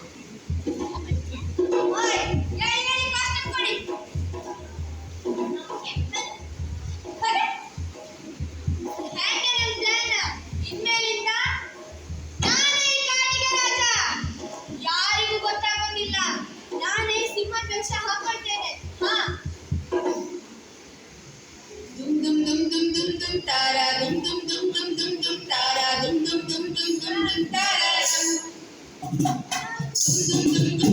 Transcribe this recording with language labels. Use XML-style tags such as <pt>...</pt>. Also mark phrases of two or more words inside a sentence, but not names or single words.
<kn>ಓಯ್, ಹೇಳಿ ಮಾಸ್ಟರ್ ಕೊಡಿ. ಅರೆ, ಹೇಗೆ ನನ್ನ ಪ್ಲಾನ್? ಇನ್ಮೇಲಿಂದ ನಾನೇ ಈ ಕಾಡಿಗೆ ರಾಜ. ಯಾರಿಗೂ ಗೊತ್ತಾಗೋದಿಲ್ಲ. ನಾನೇ ಸಿಂಹದ ವೇಷ ಹಾಕೊಳ್ತೇನೆ. ದುಮ್ ದುಮ್ ದುಮ್ ದುಮ್ ದುಮ್ ದುಮ್ ತಾರ, ದುಮ್ ದುಮ್ ದುಮ್ ದುಮ್ ದುಮ್ ದುಮ್ ತಾರ, ದುಮ್ ದುಮ್ ದುಮ್ ದುಮ್ ದುಮ್ ದುಮ್ ತಾರ, ದುಮ್ ದುಮ್ ದುಮ್ ದುಮ್</kn>